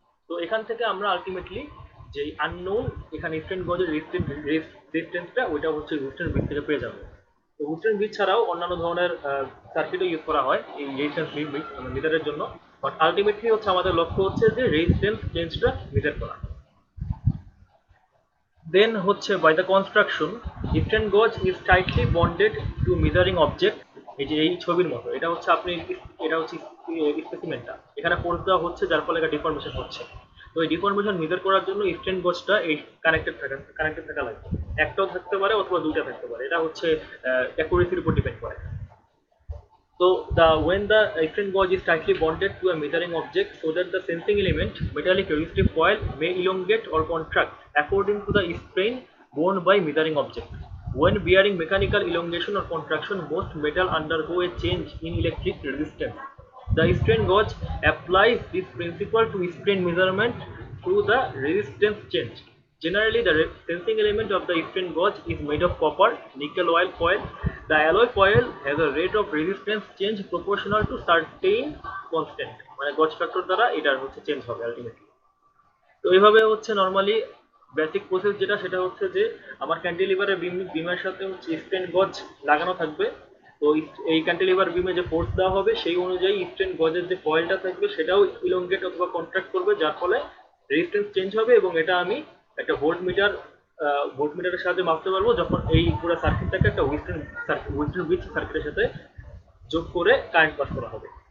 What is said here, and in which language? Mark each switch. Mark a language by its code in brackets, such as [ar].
[bn] তো এখান থেকে আমরা আলটিমেটলি যেই আননোন এখানে স্ট্রেন গজের রেজিস্ট্যান্সটা ওইটা হচ্ছে হুইস্টন ব্রিজ থেকে পেয়ে যাবে। তো হুইস্টন ব্রিজ ছাড়াও অন্যান্য ধরনের সার্কিটও ইউজ করা হয় এই রেজিস্ট্যান্স মিটারের জন্য, বাট আলটিমেটলি হচ্ছে আমাদের লক্ষ্য হচ্ছে যে রেজিস্ট্যান্স চেঞ্জটা মিটার করা। [en] Then হচ্ছে by the construction, strain gauge is tightly bonded to measuring object. [bn] এই যে এই ছবির মতো, এটা হচ্ছে এটা হচ্ছে স্পেসিমেনটা এখানে ফোর্স দেওয়া হচ্ছে, যার ফলে একটা ডিফরমেশন হচ্ছে। তো এই ডিফরমেশন মেজার করার জন্য স্ট্রেন গজটা এই কানেক্টেড থাকা লাগবে, একটাও থাকতে পারে অথবা দুইটা থাকতে পারে, এটা হচ্ছে অ্যাকুরেসির উপর ডিপেন্ড করে। [en] So when the strain gauge is tightly bonded to a measuring object, so that the sensing element, metallic resistive coil, may elongate or contract according to the strain borne by measuring object. When bearing mechanical elongation or contraction, most metal undergo a change in electric resistance. The strain gauge applies this principle to strain measurement through the resistance change. Generally, the sensing element of the strain gauge is made of copper, nickel oil coil. The alloy coil has a rate of resistance change proportional to certain constant, [bn] মানে গজ factor দ্বারা এটার হচ্ছে change হবে ultimately. তো এইভাবে হচ্ছে normally basic process যেটা, সেটা হচ্ছে যে আমার ক্যান্টিলিভারের বিমের সাথে হচ্ছে স্ট্রেন গজ লাগানো থাকবে। তো এই ক্যান্টিলিভার বিমে যে ফোর্স দেওয়া হবে সেই অনুযায়ী স্ট্রেন গজের যে কয়েলটা থাকবে সেটাও ইলংগেট অথবা কন্ট্রাক্ট করবে, যার ফলে রেজিস্ট্যান্স চেঞ্জ হবে, এবং এটা আমি একটা ভোল্টমিটারের সাহায্যে মাপতে পারবো, যখন এই পুরো সার্কিটটাকে একটা হুইস্টন ব্রিজ সার্কিটের সাথে যোগ করে কারেন্ট পাস করা হবে।